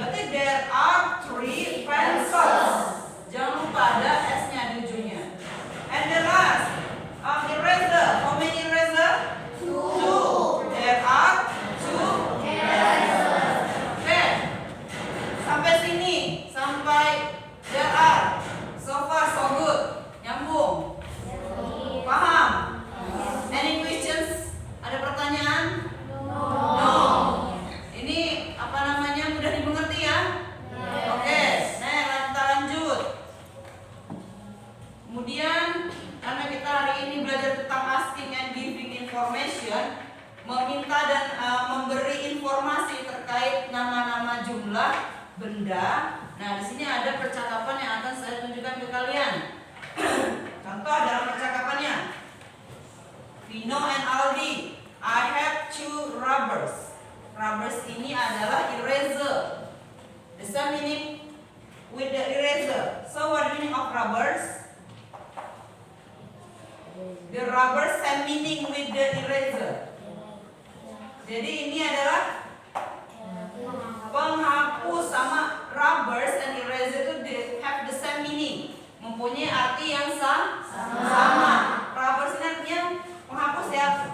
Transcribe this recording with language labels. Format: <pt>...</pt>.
<en>Berarti there are 3 pencils.</en> <id>Jangan lupa ada S-nya di ujungnya.</id> <en>And the last, eraser. How many eraser? 2. There are 2 erasers. Oke.</en> <id>Sampai sini, sampai</id> <en>there are. So far so good.</en> <id>Nyambung. Paham?</id> <en>Any questions?</en> <id>Ada pertanyaan?</id> <en>No.</en> <id>Ini apa namanya mudah dimengerti ya? Oke. Nah, kita lanjut. Kemudian karena kita hari ini belajar tentang</id> <en>asking and giving information,</en> <id>meminta dan memberi informasi terkait nama-nama jumlah benda. Nah, di sini ada percakapan yang akan saya tunjukkan ke kalian. Contoh dalam percakapannya.</id> <en>Vino and Aldi, I have 2 rubbers.</en> <id>Rubbers ini adalah eraser.</id> <en>The same meaning with the eraser. So what do you mean of rubbers? The rubbers same meaning with the eraser.</en> <id>Jadi ini adalah penghapus.</id> <en>Sama rubbers and eraser itu have the same meaning,</en> <id>mempunyai arti yang sama. Rubbers ini artinya penghapus ya.</id>